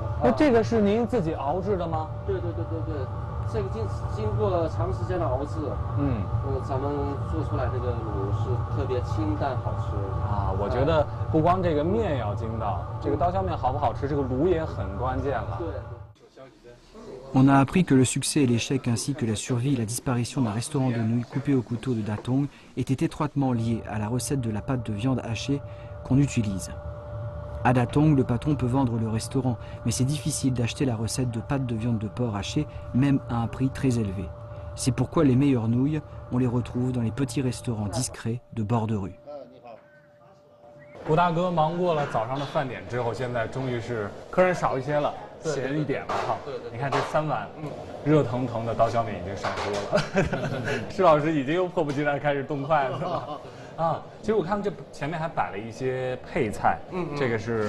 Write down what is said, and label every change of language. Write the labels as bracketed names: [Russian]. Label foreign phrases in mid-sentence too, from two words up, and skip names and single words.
[Chinese] 那这个是您自己熬制的吗？对，这个经过长时间的熬制，咱们做出来这个卤是特别清淡好吃啊。我觉得不光这个面要筋道，这个刀削面好不好吃，这个卤也很关键了。对。 [French] On a appris que le succès et l'échec ainsi que la survie et la disparition d'un restaurant de nouilles coupées au couteau de Datong étaient étroitement liés à la recette de la pâte de viande hachée qu'on utilise. À Datong, le patron peut vendre le restaurant, mais c'est difficile d'acheter la recette de pâte de viande de porc hachée, même à un prix très élevé. C'est pourquoi les meilleures nouilles, on les retrouve dans les petits restaurants discrets de bord de rue. [Chinese] 吴大哥忙过了早上的饭点之后，现在终于是客人少一些了，闲一点了哈。你看这3碗热腾腾的刀削面已经上桌了，施老师已经又迫不及待开始动筷子了。啊，其实我看这前面还摆了一些配菜，这个是